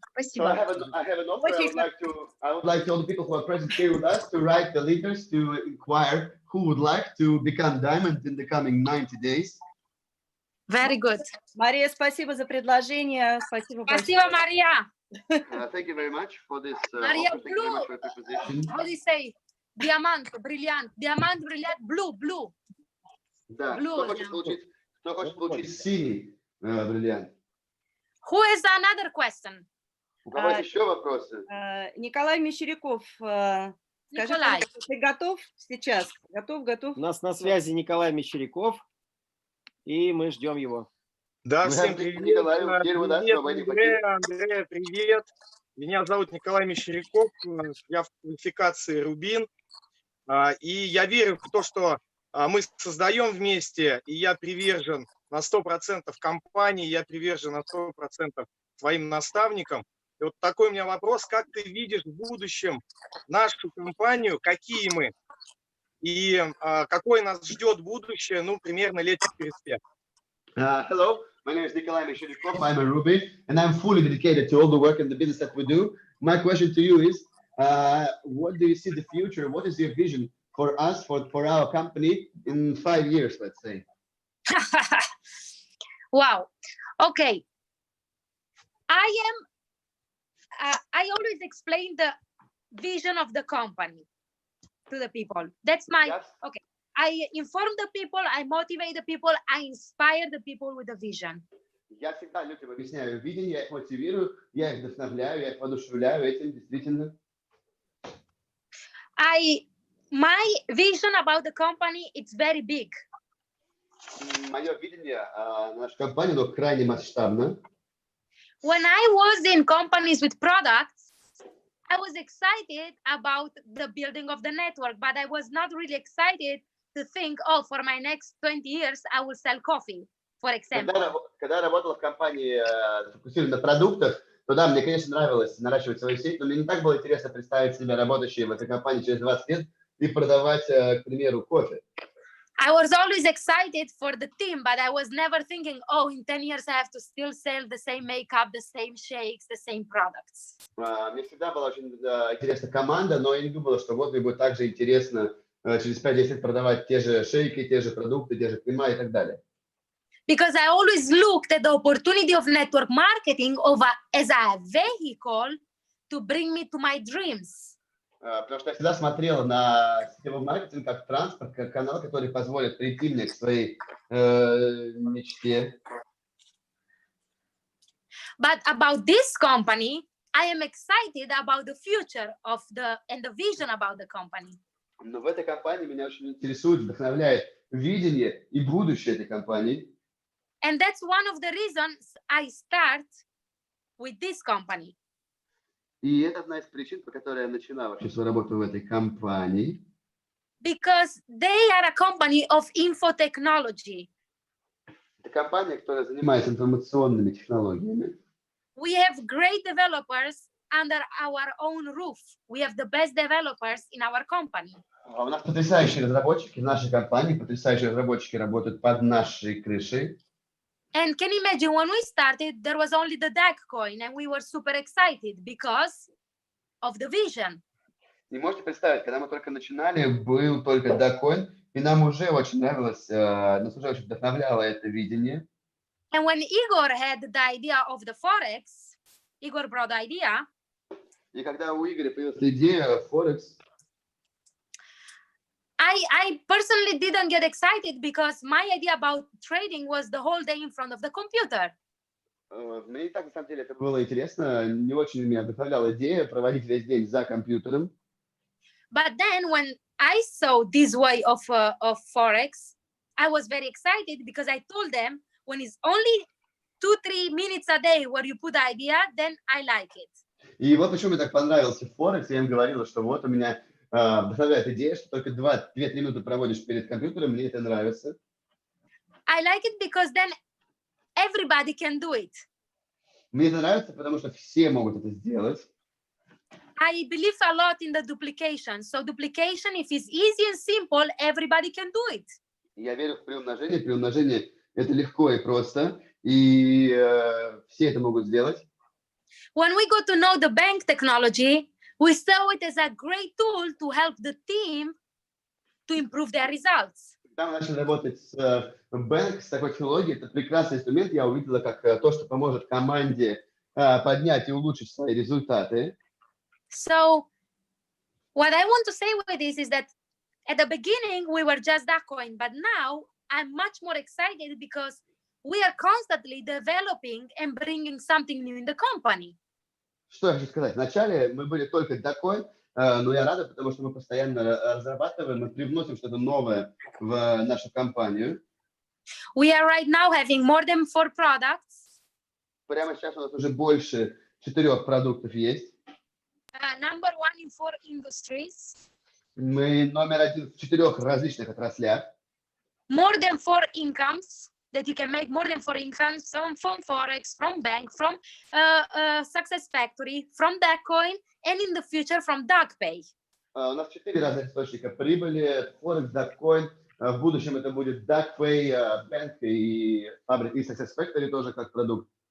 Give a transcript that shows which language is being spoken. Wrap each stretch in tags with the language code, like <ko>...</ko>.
<ru>Спасибо.</ru> <en>So I have an offer. I would like all the people who are present here with us to write the leaders to inquire who would like to become diamond in the coming 90 days. Very good.</en> <ru>Мария, спасибо за предложение. Спасибо большое. Спасибо, Maria.</ru> <en>Thank you very much for this Maria, offer. Thank you very much for your proposition. How do you say? Diamant, brilliant. Diamant, brilliant, blue.</en> <ru>Да,</ru> <en>Blue,</en> <ru>кто хочет получить синий бриллиант?</ru> <en>Who has another question?</en> <ru>У кого еще вопросы? Николай Мещеряков, скажи, Николай. ты готов сейчас? Готов? У нас на связи Николай Мещеряков, и мы ждем его. Да, Мы всем рады, привет. Николай, первый, да, Привет, свободен Андрея, привет. Меня зовут Николай Мещеряков, я в квалификации Рубин, и я верю в то, что мы создаем вместе, и я привержен на 100% компании, я привержен на 100% своим наставникам. И вот такой у меня вопрос: как ты видишь в будущем нашу компанию, какие мы, и какое нас ждет будущее, ну, примерно лет через 5?</ru> <en>Hello, my name is Nikolai Meshcherikov. I'm a Ruby, and I'm fully dedicated to all the work and the business that we do. My question to you is, what do you see the future? What is your vision for us, for our company in 5 years, let's say? Wow. Okay. I always explain the vision of the company to the people. That's my, Yes. okay. I inform the people, I motivate the people, I inspire the people with a vision.</en> <ru>Я всегда людям объясняю видение, я их мотивирую, я их вдохновляю, я их воодушевляю этим, действительно.</ru> <en>My vision about the company, it's very big.</en> <ru>Мое видение нашей компании, оно крайне масштабно.</ru> <en>When I was in companies with products, I was excited about the building of the network, but I was not really excited to think, oh, for my next 20 years, I will sell coffee, for example.</en> <ru>Когда я работал в компании, фокусированной на продуктах, то да, мне, конечно, нравилось наращивать свою сеть, но мне не так было интересно представить себя работающим в этой компании через 20 лет и продавать, к примеру, кофе.</ru> <en>I was always excited for the team, but I was never thinking, oh, in 10 years, I have to still sell the same makeup, the same shakes, the same products.</en> <ru>Мне всегда была очень интересна команда, но я не думала, что вот мне будет так же интересно через 5-10 лет продавать те же шейки, те же продукты, те же крема и так далее.</ru> <en>Because I always looked at the opportunity of network marketing as a vehicle to bring me to my dreams.</en> <ru>Потому что я всегда смотрел на сетевой маркетинг как транспорт, как канал, который позволит прийти мне к своей мечте.</ru> <en>But about this company, I am excited about the future of and the vision about the company.</en> <ru>Но в этой компании меня очень интересует, вдохновляет видение и будущее этой компании.</ru> <en>And that's one of the reasons I start with this company.</en> <ru>И это одна из причин, по которой я начинаю вообще свою работу в этой компании.</ru> <en>Because they are a company of infotechnology.</en> <ru>Это компания, которая занимается информационными технологиями.</ru> <en>We have great developers under our own roof. We have the best developers in our company.</en> <ru>У нас потрясающие разработчики в нашей компании, потрясающие разработчики работают под нашей крышей.</ru> <en>And can you imagine when we started, there was only the Dagcoin, and we were super excited because of the vision.</en> <ru>Не можете представить, когда мы только начинали, был только Dagcoin, и нам уже очень нравилось, нас уже очень вдохновляло это видение.</ru> <en>And when Igor had the idea of the Forex, Igor brought the idea.</en> <ru>И когда у Игоря появилась идея Форекс,</ru> <en>I personally didn't get excited because my idea about trading was the whole day in front of the computer.</en> <ru>мне и так, на самом деле, это было интересно. Не очень меня вдохновляла идея проводить весь день за компьютером.</ru> <en>But then when I saw this way of Forex, I was very excited because I told them when it's only 2-3 minutes a day where you put the idea, then I like it.</en> <ru>И вот почему мне так понравился Форекс. Я им говорила, что вот у меня вдохновляет идея, что только 2-3 минуты проводишь перед компьютером, мне это нравится.</ru> <en>I like it because then everybody can do it.</en> <ru>Мне это нравится, потому что все могут это сделать.</ru> <en>I believe a lot in the duplication. So duplication, if it's easy and simple, everybody can do it.</en> <ru>Я верю в приумножение. Приумножение – это легко и просто, и все это могут сделать.</ru> <en>When we got to know the bank technology, we saw it as a great tool to help the team to improve their results.</en> <ru>Когда мы начали работать с Bank, с такой технологией, это прекрасный инструмент. Я увидела как то, что поможет команде поднять и улучшить свои результаты.</ru> <en>So what I want to say with this is that at the beginning, we were just Dagcoin, but now I'm much more excited because we are constantly developing and bringing something new in the company.</en> <ru>Что я хочу сказать? Вначале мы были только Dagcoin, но я рада, потому что мы постоянно разрабатываем, мы привносим что-то новое в нашу компанию.</ru> <en>We are right now having more than 4 products.</en> <ru>Прямо сейчас у нас уже больше 4 продуктов есть.</ru> <en>Number 1 in 4 industries.</en> <ru>Мы номер 1 в 4 различных отраслях.</ru> <en>More than 4 incomes. That you can make more than 4 incomes from Forex, from bank, from Success Factory, from Dagcoin, and in the future from DagPay.</en> <ru>У нас 4 разных источника прибыли: Forex, Dagcoin. В будущем это будет DagPay, Bank и фабрика, и Success Factory тоже как продукт.</ru>